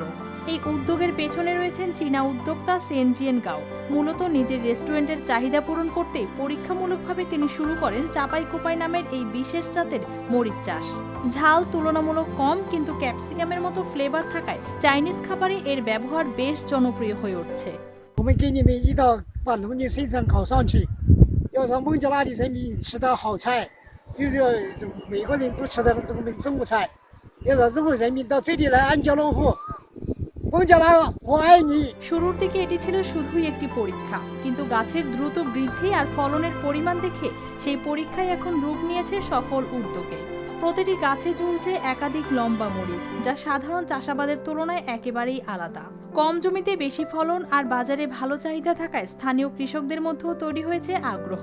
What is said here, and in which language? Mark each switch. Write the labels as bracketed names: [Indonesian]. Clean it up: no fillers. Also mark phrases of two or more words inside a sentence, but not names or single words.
[Bangla] এই উদ্যোগের পেছনে রয়েছেন চীনা উদ্যোক্তা সেনজিয়েন গাও। মূলত নিজের রেস্টুরেন্টের চাহিদা পূরণ করতে পরীক্ষামূলকভাবে তিনি শুরু করেন চাপাই কোপাই নামের এই বিশেষ জাতের মরিচ চাষ। ঝাল তুলনামূলক কম, কিন্তু ক্যাপসিকামের মতো ফ্লেভার থাকায় চাইনিজ খাবারে এর ব্যবহার বেশ জনপ্রিয় হয়ে উঠছে। [Chinese] 我们给你们一道把农经生产考上去，要让孟加拉的人民吃到好菜，又是美国人都吃的这个中国菜，要让中国人民到这里来安家落户。孟加拉，我爱你。 [Bangla] শুরুর দিকে এটি ছিল শুধুই একটি পরীক্ষা, কিন্তু গাছের দ্রুত বৃদ্ধি আর ফলনের পরিমাণ দেখে সেই পরীক্ষায় এখন রূপ নিয়েছে সফল উদ্যোগে। প্রতিটি গাছে ঝুলছে একাধিক লম্বা মরিচ, যা সাধারণ চাষাবাদের তুলনায় একেবারেই আলাদা। কম জমিতে বেশি ফলন আর বাজারে ভালো চাহিদা থাকায় স্থানীয় কৃষকদের মধ্যেও তৈরি হয়েছে আগ্রহ।